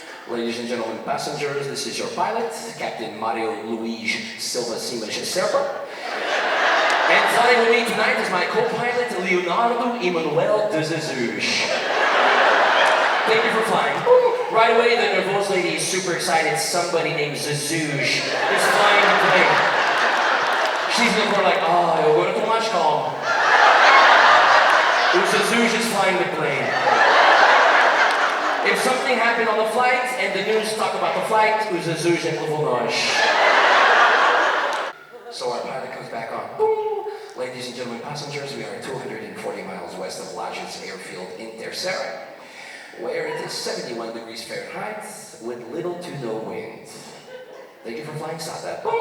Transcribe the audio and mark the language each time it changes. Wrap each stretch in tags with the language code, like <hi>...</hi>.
<en>"Ladies and gentlemen passengers, this is your pilot, Captain Mario Luís Silva Simas Serpa. And flying with me tonight is my co-pilot, Leonardo Emanuel de Jesus. Thank you for flying." Right away, the nervous lady is super excited. Somebody named Jesus is flying the plane. She's in the corner like,</en> <pt>"Oh, eu agora estou mais calmo.</pt> <en>O Jesus is flying the plane." If something happened on the flight and the news talk about the flight,</en> <pt>o Jesus levou nós.</pt> <en>So our pilot comes back on. "Ladies and gentlemen passengers, we are 240 miles west of Lages Airfield in Terceira, where it is 71 degrees Fahrenheit with little to no wind. Thank you for flying SATA."</en>